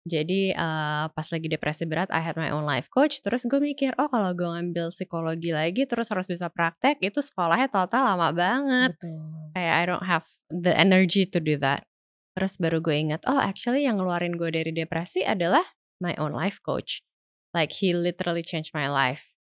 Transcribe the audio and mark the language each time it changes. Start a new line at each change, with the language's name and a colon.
Indonesian: Jadi pas lagi depresi berat
English: I had my own life coach.
Indonesian: Terus gue mikir, oh kalau gue ngambil psikologi lagi terus harus bisa praktek, itu sekolahnya total lama banget. Betul.
English: Kayak I don't have the energy to do that.
Indonesian: Terus baru gue ingat, oh actually yang ngeluarin gue dari depresi adalah
English: my own life coach. Like he literally changed my life.